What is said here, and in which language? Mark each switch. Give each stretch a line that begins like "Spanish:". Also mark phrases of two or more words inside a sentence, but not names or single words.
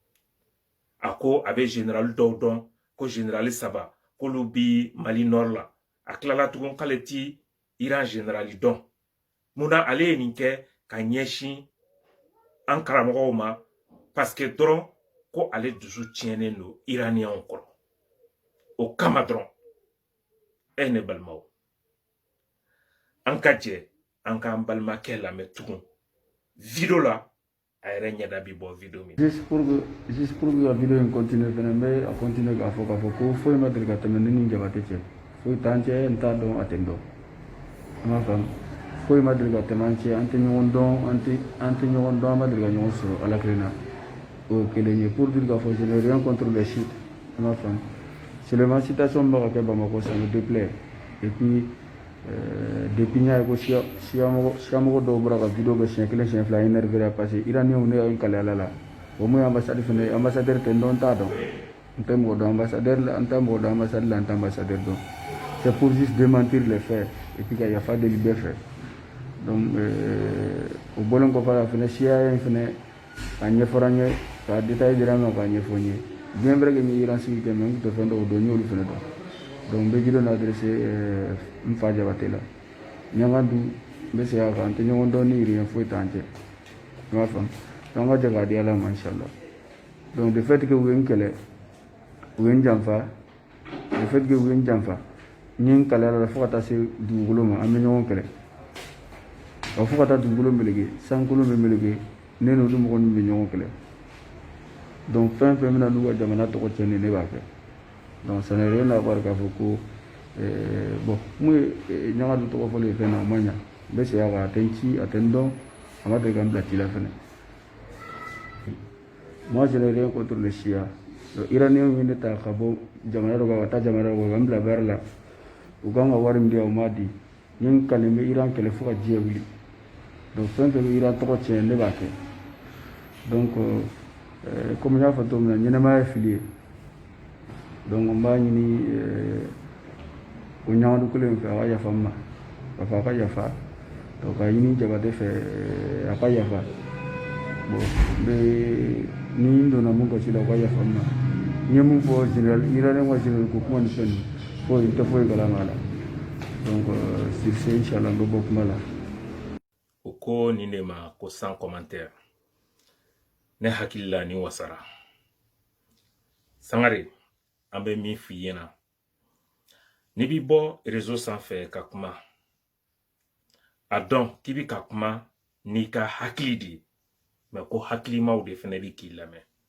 Bambara: a ko a bɛ général dɔw dɔn ko général saba k'olu bi Mali nord la a tilala tugun k'ale ti Iran général dɔn munna ale ye nin kɛ ka ɲɛsin an karamɔgɔw ma
French: parce que
Bambara: dɔrɔn ko ale dusu tiɲɛnen don Iraniens kɔrɔ o kama dɔrɔn ne balimaw an ka jɛ an k'an balimakɛ lamɛn tugun video la a yɛrɛ ɲɛda bi bɔ video min
French: juste pour que la vidéo
Bambara: in continue fɛnɛ n bɛ a continue k'a fɔ ko foyi ma deli ka tɛmɛ ne ni Jabate cɛ foyi t'an cɛ n t'a dɔn a tɛ n dɔn i m'a faamu foyi ma deli ka tɛmɛ an cɛ an tɛ ɲɔgɔn dɔn an tɛ ɲɔgɔn dɔn an ma deli ka ɲɔgɔn sɔrɔ ala kelen na o ye kelen ye pour dire k'a fɔ
French: je n'ai rien contre les chiites
Bambara: i m'a faamu seulement citation bɛ ka kɛ Bamako
French: ça me déplaît et puis depuis
Bambara: n y'a ye ko siyamɔgɔ dɔw bɔra ka vidéo bɛ siɲɛ kelen siɲɛ fila
French: énervé parce que
Bambara: Iraniens ne y'an kale ala la o mun ye ambassade fɛnɛ ambassadeur tɛ n dɔn n t'a dɔn n tɛ mɔgɔ dɔn ambassadeur la n tɛ mɔgɔ dɔn ambassade la n tɛ ambassadeur dɔn
French: c'est pour juste démentir les faits et puis
Bambara: ka yafa deli bɛɛ fɛ donc o bɔlen kɔfɛ la fɛnɛ siya in fɛnɛ ka ɲɛfɔra n ye ka détail dira n ma k'a ɲɛfɔ n ye
French: bien vrai que
Bambara: n ye Iran sigi kɛ mais n tun tɛ fɛn dɔw dɔn n y'olu fɛnɛ dɔn donc n bɛ vidéo adressé n fa Jabate la ɲanga du n bɛ segin a kan n tɛ ɲɔgɔn dɔn ni rien foyi t'an cɛ i m'a faamu donc an ka jɛ k'a di ala ma inchallah donc
French: le fait que
Bambara: u ye n kɛlɛ u ye n janfa
French: le fait que
Bambara: u ye n janfa n ye n kale ala la fo ka taa se dugukolo ma an bɛ ɲɔgɔn kɛlɛ wa fo ka taa dugukolo meleke sankolon bɛ meleke ne n'olu mɔgɔ ninnu bɛ ɲɔgɔn kɛlɛ donc fɛn fɛn bɛna n'u ka jamana tɔgɔ tiɲɛ ne b'a kɛ donc
French: ça n'est rien à voir
Bambara: k'a fɔ ko bon mun ye ɲaga du tɔgɔ fɔli ye fɛn na o ma ɲa n bɛ segin a kan a tɛ n ci a tɛ n dɔn a ma deli ka n bila ci la fɛnɛ
French: moi je n'ai rien contre les Chiites
Bambara: donc Iraniens ye ne ta ka bɔ jamana dɔ kan ka taa jamana dɔ kan ka n bila
French: vers la
Bambara: u kan ka wari min di yan u m'a di n ye n kale n bɛ Iran kɛlɛ fo ka diɲɛ wuli donc fɛn fɛn bɛ Iran tɔgɔ tiɲɛ ne b'a kɛ donc comme n y'a fɔ cogo min na ɲɛnɛmaya ye fili ye donc n b'a ɲini o ɲagadu kelen fɛ a ka yafa n ma k'a fɔ a ka yafa donc k'a ɲini Jabate fɛ a ka yafa bon ni n donna mun kasi la o ka yafa n ma n ye mun fɔ
French: général Iranien
Bambara: ka général ko kuma ni fɛn ninnu foyi n tɛ foyi kalama la donc
French: sur ce
Bambara: inchallah n bɛ bɔ kuma la o ko nin de ma ko
French: sans commentaire
Bambara: ne hakili la ni wasara Sangare an bɛ min f'i ɲɛna n'i b'i bɔ réseau sanfɛ ka kuma a dɔn k'i bi ka kuma n'i ka hakili de ye mais ko hakilimaw de fɛnɛ bi k'i lamɛn